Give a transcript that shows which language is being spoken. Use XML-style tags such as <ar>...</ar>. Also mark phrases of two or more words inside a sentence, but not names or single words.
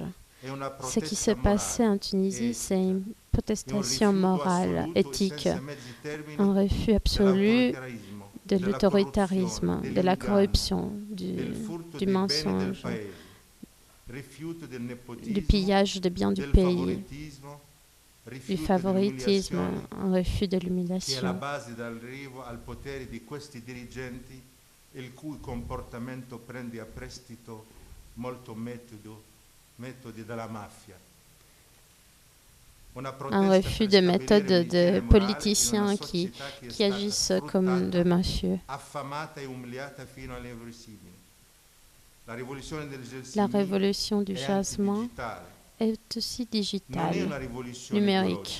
<fr>Ce qui s'est passé en Tunisie, c'est une protestation morale, éthique, un refus absolu de l'autoritarisme, de la corruption, du mensonge, du pillage des biens du pays, du favoritisme, un refus de l'humiliation.</fr> <it>Il cui comportamento prende a prestito molto metodi della mafia.</it> <fr>Un refus de méthodes de politiciens qui agissent comme de mafieux. La révolution du jasmin est aussi digitale, numérique.</fr>